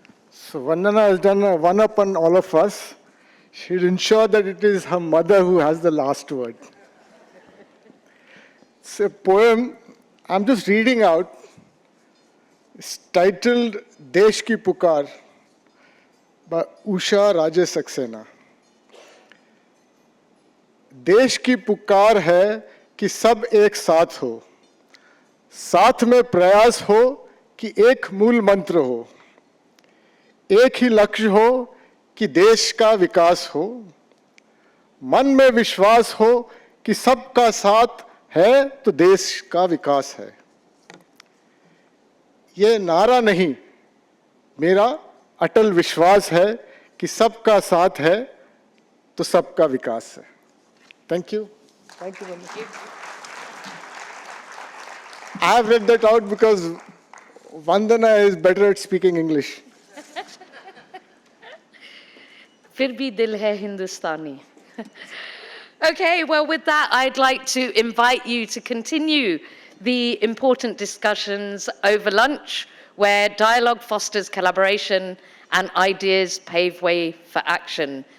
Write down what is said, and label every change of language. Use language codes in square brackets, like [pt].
[en] So Vandana has done a one-up on all of us. She'll ensure that it is her mother who has the last word. It's a poem I'm just reading out. It's titled Desh Ki Pukar by Usha Raje Saxena. [hi] देश की पुकार है कि सब एक साथ हो, साथ में प्रयास हो कि एक मूल मंत्र हो, एक ही लक्ष्य हो कि देश का विकास हो, मन में विश्वास हो कि सबका साथ है तो देश का विकास है। ये नारा नहीं, मेरा अटल विश्वास है कि सबका साथ है तो सबका विकास है। [en] Thank you. Thank you, Vandana. I have read that out because Vandana is better at speaking English. [hi] Fir bhi dil hai Hindustani. [en] Okay, well, with that, I'd like to invite you to continue the important discussions over lunch, where dialogue fosters collaboration and ideas pave way for action.